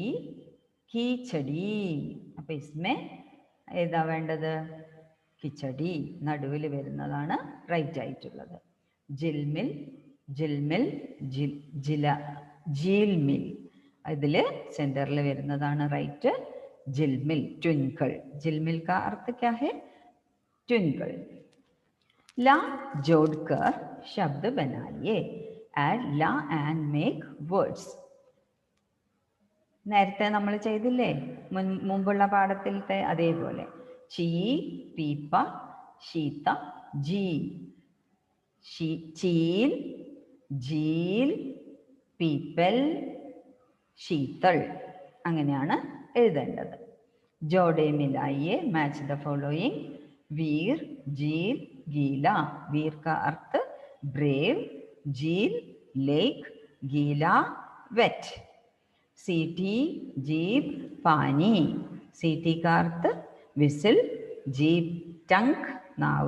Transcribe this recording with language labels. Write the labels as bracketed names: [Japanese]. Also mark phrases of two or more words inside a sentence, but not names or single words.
[Malayalam] കീച്ചടി. അപ്പം ഇസ്മേ ഏതാ വേണ്ടത്? കിച്ചടി നടുവിൽ വരുന്നതാണ് റൈറ്റ് ആയിട്ടുള്ളത്. [Hindi] ജിൽമിൽ. ജിൽമിൽ. ജില. [Malayalam] ജീൽമിൽ. ഇതിൽ സെൻറ്ററിൽ വരുന്നതാണ് റൈറ്റ്. [Hindi] ജിൽമിൽ. ട്വിങ്കിൾ. ജിൽമിൽ का अर्थ क्या है? ट्विंकल. ला जोड़कर शब्द बनाइए. [English] add la and make words. [Malayalam] നേരത്തെ നമ്മൾ ചെയ്തില്ലേ മുമ്പുള്ള പാഠത്തിലത്തെ അതേപോലെ. [Hindi] ചീ, പീപ്പ, ശീത, ജീ. ചീൽ, ജീൽ, പീപ്പൽ, ശീതൾ. [Malayalam] അങ്ങനെയാണ് എഴുതേണ്ടത്. [Hindi] जोड़े मिलाइए. [English] match the following. [Hindi] वीर, झील, गीला. वीर का अर्थ ब्रेव. झील लेक. गीला वेट. सीटी, जीप, पानी. सीटी का अर्थ विसिल. जीप टंक नाव.